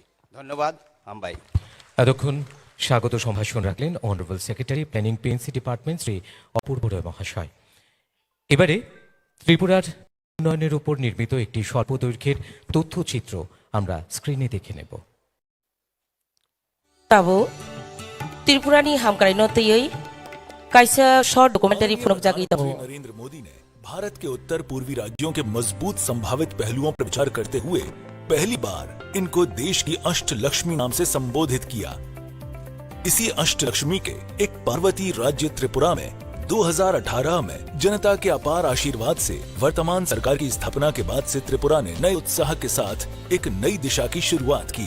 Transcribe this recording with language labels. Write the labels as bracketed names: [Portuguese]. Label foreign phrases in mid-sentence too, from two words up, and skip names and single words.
[Bangla] ধন্যবাদ। আমবাই। এতক্ষণ স্বাগত সম্ভাষণ রাখলেন [English] Honourable Secretary Planning PNC Department [Bangla] শ্রী অপূর্ব রায় মহাশয়। এবারে ত্রিপুরার উন্নয়নের উপর নির্মিত একটি স্বল্প দৈর্ঘ্যের তথ্যচিত্র আমরা স্ক্রিনে দেখে নেব। [Kok Borok] त्रिपुरानी हामक्राइनो तयै काइसा [English] short documentary [Kok Borok] फुनक जागी तब [Hindi] नरेंद्र मोदी ने भारत के उत्तर पूर्वी राज्यों के मजबूत संभावित पहलुओं पर विचार करते हुए पहली बार इनको देश की अष्टलक्ष्मी नाम से संबोधित किया। इसी अष्टलक्ष्मी के एक पार्वती राज्य त्रिपुरा में 2018 में जनता के अपार आशीर्वाद से वर्तमान सरकार की स्थापना के बाद से त्रिपुरा ने नए उत्साह के साथ एक नई दिशा की शुरुआत की।